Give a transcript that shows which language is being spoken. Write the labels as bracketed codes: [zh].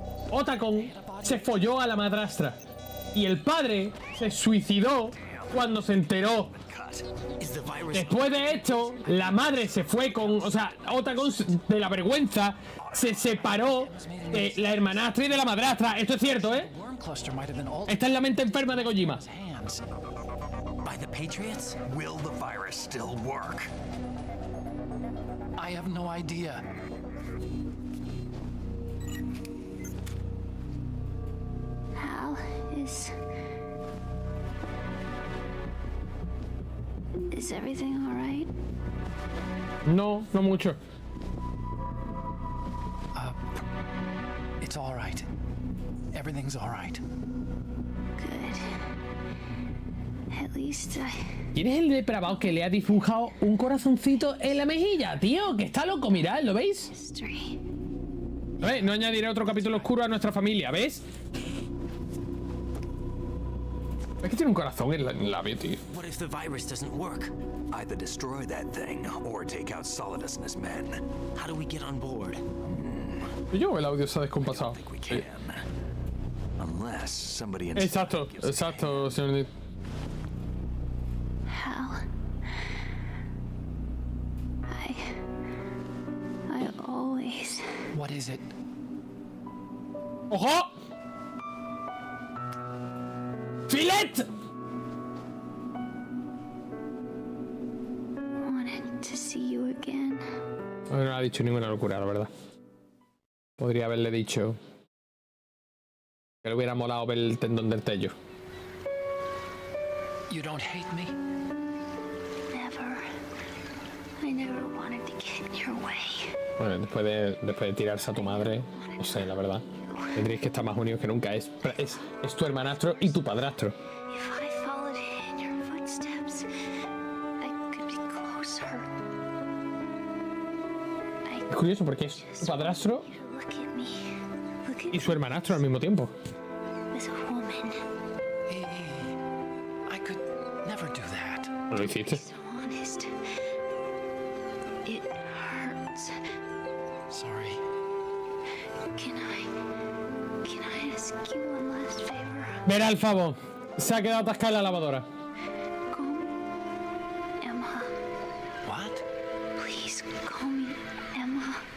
[es] Otacon se folló a la madrastra y el padre se suicidó cuando se enteró. Después de esto, la madre se fue con... O sea, Otacon, de la vergüenza, se separó de la hermanastra y de la madrastra. Esto es cierto, ¿eh? Esta es la mente enferma de Kojima. [en] By the Patriots? Will the virus still work? I have no idea. Hal, is everything all right? [es] No, no mucho. [en] It's all right. Everything's all right. Good. At least [es] ¿Quién es el depravado que le ha dibujado un corazoncito en la mejilla, tío? Que está loco, mirad, ¿lo veis? [en] History. [es] ¿Lo veis? No añadiré otro capítulo oscuro a nuestra familia, ¿ves? Es que tiene un corazón en el labio, tío. [en] What if the virus doesn't work? Either destroy that thing or take out Solidus and his men. How do we get on board? [es] Yo, el audio se ha descompasado. [en] We [es] Sí. [en] can. Unless somebody [es] Exacto, exacto, señor. [en] Hal. I always... What is it? [es] ¡Ojo! ¡Filet! [en] wanted to see you again. [es] No ha dicho ninguna locura, la verdad. Podría haberle dicho que le hubiera molado ver el tendón del tello. [en] You don't hate me? Never. I never wanted to get in your way. [es] Bueno, después de tirarse a tu madre, no sé, la verdad. Tendréis que estar más unidos que nunca. Es tu hermanastro y tu padrastro. [en] If I followed in your footsteps, I could be closer. [es] Es curioso porque es tu padrastro [en] Look at me. Look at [es] y su hermanastro al mismo tiempo. [en] me as a woman. I could never do that. [es] ¿No lo hiciste? [en] So honest. It hurts. Sorry. Can I ask you one last favor? [es] Verá el favor. Se ha quedado atascada en la lavadora. [en] Call me Emma. What? Please call me Emma.